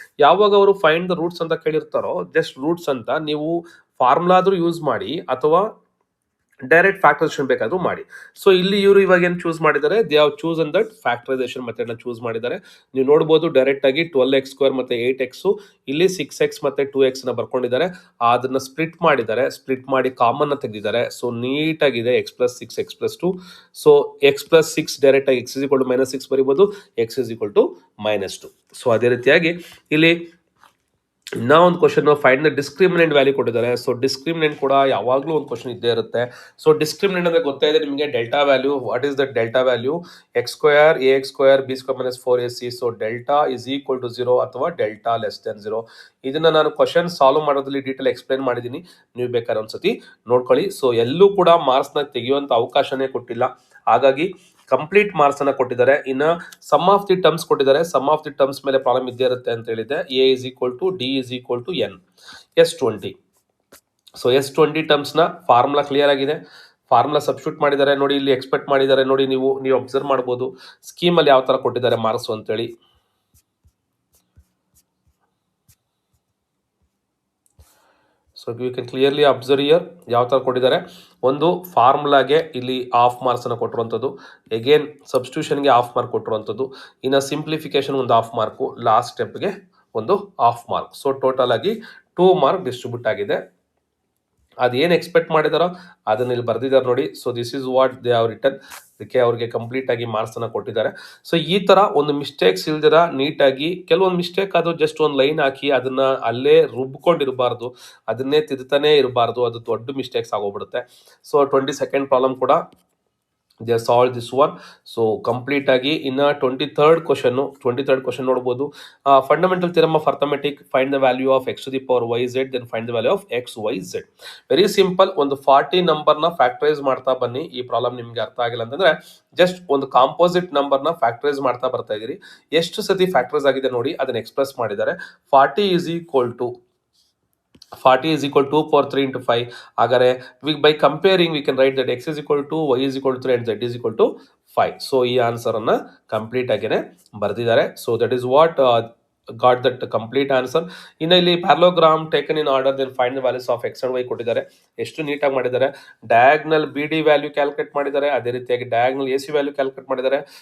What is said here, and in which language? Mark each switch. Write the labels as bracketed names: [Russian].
[Kannada] ಯಾವಾಗ ಅವರು find the roots ಅಂತ ಕೇಳಿರ್ತಾರೋ, ಜಸ್ಟ್ ರೂಟ್ಸ್ ಅಂತ ನೀವು ಫಾರ್ಮುಲಾ ಆದರೂ ಯೂಸ್ ಮಾಡಿ ಅಥವಾ ಡೈರೆಕ್ಟ್ ಫ್ಯಾಕ್ಟರೈಸೇಷನ್ ಬೇಕಾದರೂ ಮಾಡಿ. ಸೊ ಇಲ್ಲಿ ಇವರು ಇವಾಗ ಏನು ಚೂಸ್ ಮಾಡಿದ್ದಾರೆ, [English] they have chosen [Kannada] that factorisation ಮೆಥಡ್ನ choose ಮಾಡಿದ್ದಾರೆ. ನೀವು ನೋಡ್ಬೋದು ಡೈರೆಕ್ಟಾಗಿ 12x² ಮತ್ತು 8x, ಇಲ್ಲಿ 6x ಮತ್ತು 2x ಬರ್ಕೊಂಡಿದ್ದಾರೆ. ಅದನ್ನು ಸ್ಪ್ಲಿಟ್ ಮಾಡಿದ್ದಾರೆ, ಸ್ಪ್ಲಿಟ್ ಮಾಡಿ ಕಾಮನ್ನ ತೆಗೆದಿದ್ದಾರೆ. So ನೀಟಾಗಿದೆ x+6 x+2. So x+6 ಡೈರೆಕ್ಟಾಗಿ [English] x is equal to -6 [Kannada] ಬರಿಬೋದು, x is equal to -2. So ಅದೇ ರೀತಿಯಾಗಿ ಇಲ್ಲಿ ಇನ್ನೂ ಒಂದು question, find the discriminant value ಕೊಟ್ಟಿದ್ದಾರೆ. ಸೊ ಡಿಸ್ಕ್ರಿಮಿನೆಂಟ್ ಕೂಡ ಯಾವಾಗಲೂ ಒಂದು ಕ್ವಶನ್ ಇದ್ದೇ ಇರುತ್ತೆ. ಸೊ ಡಿಸ್ಕ್ರಿಮಿನೆಂಟ್ ಅಂದರೆ ಗೊತ್ತಾ ಇದೆ ನಿಮಗೆ, delta value. [English] What is that delta value? x² ax² b² - 4ac. So delta is equal to 0 ಅಥವಾ delta less than 0. [Kannada] ಇದನ್ನು ನಾನು ಕ್ವಶನ್ ಸಾಲ್ವ್ ಮಾಡೋದ್ರಲ್ಲಿ ಡೀಟೇಲ್ ಎಕ್ಸ್ಪ್ಲೇನ್ ಮಾಡಿದ್ದೀನಿ, ನೀವು ಬೇಕಾದ್ರೆ ಒಂದ್ಸತಿ ನೋಡ್ಕೊಳ್ಳಿ. ಸೊ ಎಲ್ಲೂ ಕೂಡ ಮಾರ್ಕ್ಸ್ನ ತೆಗೆಯುವಂಥ ಅವಕಾಶನೇ ಕೊಟ್ಟಿಲ್ಲ, ಹಾಗಾಗಿ ಕಂಪ್ಲೀಟ್ ಮಾರ್ಕ್ಸ್ ಅನ್ನ ಕೊಟ್ಟಿದ್ದಾರೆ. ಇನ್ನು ಸಮ್ ಆಫ್ ದಿ ಟರ್ಮ್ಸ್ ಕೊಟ್ಟಿದ್ದಾರೆ. ಸಮ್ ಆಫ್ ದಿ ಟರ್ಮ್ಸ್ ಮೇಲೆ ಪ್ರಾಬ್ಲಮ್ ಇದ್ದೇ ಇರುತ್ತೆ ಅಂತ ಹೇಳಿದೆ. [English] a is equal to d is equal to n S20. [Kannada] So S20 ಟರ್ಮ್ಸ್ನ formula clear ಆಗಿದೆ. ಫಾರ್ಮುಲಾ ಸಬ್ಸ್ಟಿಟ್ಯೂಟ್ ಮಾಡಿದ್ದಾರೆ ನೋಡಿ, ಇಲ್ಲಿ ಎಕ್ಸ್ಪೆಕ್ಟ್ ಮಾಡಿದ್ದಾರೆ ನೋಡಿ. ನೀವು ಅಬ್ಸರ್ವ್ ಮಾಡ್ಬೋದು ಸ್ಕೀಮಲ್ಲಿ ಯಾವ ಥರ ಕೊಟ್ಟಿದ್ದಾರೆ ಮಾರ್ಕ್ಸ್ ಅಂತೇಳಿ. [English] so you can clearly observe here [Kannada] ಯಾವ ಥರ ಕೊಟ್ಟಿದ್ದಾರೆ. ಒಂದು ಫಾರ್ಮುಲಾಗೆ ಇಲ್ಲಿ ಹಾಫ್ ಮಾರ್ಕ್ಸನ್ನು ಕೊಟ್ಟಿರುವಂಥದ್ದು, ಎಗೇನ್ ಸಬ್ಸ್ಟಿಟ್ಯೂಷನ್ಗೆ ಹಾಫ್ ಮಾರ್ಕ್ ಕೊಟ್ಟಿರುವಂಥದ್ದು, ಇನ್ನು ಸಿಂಪ್ಲಿಫಿಕೇಶನ್ ಒಂದು ಹಾಫ್ ಮಾರ್ಕು, ಲಾಸ್ಟ್ ಸ್ಟೆಪ್ಗೆ ಒಂದು ಹಾಫ್ ಮಾರ್ಕ್. ಸೊ ಟೋಟಲ್ ಆಗಿ 2 ಮಾರ್ಕ್ ಡಿಸ್ಟ್ರಿಬ್ಯೂಟ್ ಆಗಿದೆ. ಅದೇನು ಎಕ್ಸ್ಪೆಕ್ಟ್ ಮಾಡಿದಾರೋ ಅದನ್ನ ಇಲ್ಲಿ ಬರ್ದಿದ್ದಾರೆ ನೋಡಿ. [English] So this is what they have written. [Kannada] ಅದಕ್ಕೆ ಅವ್ರಿಗೆ ಕಂಪ್ಲೀಟ್ ಆಗಿ ಮಾರ್ಕ್ಸ್ ಅನ್ನ ಕೊಟ್ಟಿದ್ದಾರೆ. ಸೊ ಈ ತರ ಒಂದು ಮಿಸ್ಟೇಕ್ಸ್ ಇಲ್ದಿರ ನೀಟಾಗಿ, ಕೆಲವೊಂದು ಮಿಸ್ಟೇಕ್ ಆದ್ರೂ ಜಸ್ಟ್ ಒಂದು ಲೈನ್ ಹಾಕಿ ಅದನ್ನ ಅಲ್ಲೇ ರುಬ್ಕೊಂಡಿರಬಾರ್ದು, ಅದನ್ನೇ ತಿದ್ತಾನೆ ಇರಬಾರ್ದು, ಅದು ದೊಡ್ಡ ಮಿಸ್ಟೇಕ್ಸ್ ಆಗೋಗ್ಬಿಡುತ್ತೆ. [English] So 22nd problem ಕೂಡ they solved this one. [Kannada] So complete ಆಗಿ ಇನ್ನು 23rd ಕ್ವಶನ್ ನೋಡ್ಬೋದು. [English] Fundamental theorem of arithmetic, find the value of x to the power yz, then find the value of x y z. Very simple. [Kannada] ಒಂದು 40 ನಂಬರ್ನ factorise ಮಾಡ್ತಾ ಬನ್ನಿ. ಈ problem ನಿಮ್ಗೆ ಅರ್ಥ ಆಗಿಲ್ಲ ಅಂತಂದ್ರೆ ಜಸ್ಟ್ ಒಂದು ಕಾಂಪೋಸಿಟ್ ನಂಬರ್ನ ಫ್ಯಾಕ್ಟರೈಸ್ ಮಾಡ್ತಾ ಬರ್ತಾ ಇದೀರಿ. ಎಷ್ಟು ಸತಿ ಫ್ಯಾಕ್ಟರೈಸ್ ಆಗಿದೆ ನೋಡಿ, ಅದನ್ನ ಎಕ್ಸ್ಪ್ರೆಸ್ ಮಾಡಿದ್ದಾರೆ. [English] 40 is equal to 40 is equal to 2 power 3 into 5. ಹಾಗಾದ್ರೆ by comparing we can write that x is equal to y is equal to 3 and z is equal to 5. [Kannada] So ಈ ಆನ್ಸರ್ ಅನ್ನ complete ಆಗಿನೇ ಬರೆದಿದ್ದಾರೆ. [English] So that is what got that complete answer. ಇನ್ನು ಇಲ್ಲಿ parallelogram taken in order then find the values of x and y ಕೊಟ್ಟಿದ್ದಾರೆ. [Kannada] ಎಷ್ಟು ನೀಟಾಗಿ ಮಾಡಿದ್ದಾರೆ. Diagonal B D value calculate ಮಾಡಿದ್ದಾರೆ, ಅದೇ ರೀತಿಯಾಗಿ diagonal A C value calculate ಮಾಡಿದ್ದಾರೆ.